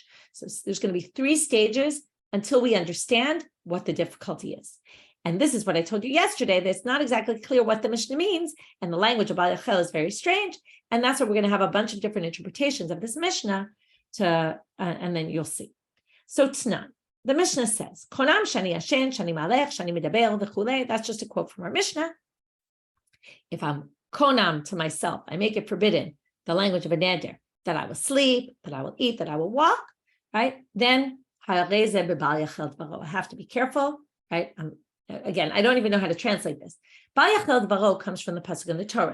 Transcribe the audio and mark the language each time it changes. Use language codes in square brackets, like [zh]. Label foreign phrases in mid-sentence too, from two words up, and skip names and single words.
[en] So there's going to be 3 stages until we understand what the difficulty is. And this is what I told you yesterday, that it's not exactly clear what the Mishnah means, and the language of [he] Baal Yachel [en] is very strange. And that's why we're going to have a bunch of different interpretations of this Mishnah, and then you'll see. So Tnan, the Mishnah says, [he] konam shani yashen, shani malech, shani medaber, v'chulei. [en] That's just a quote from our Mishnah. If I'm konam to myself, I make it forbidden, the language of a neder, that I will sleep, that I will eat, that I will walk, right? Then I have to be careful, right? Again, I don't even know how to translate this. [he] Bal yachel dvaro [en] comes from the pasuk in the Torah.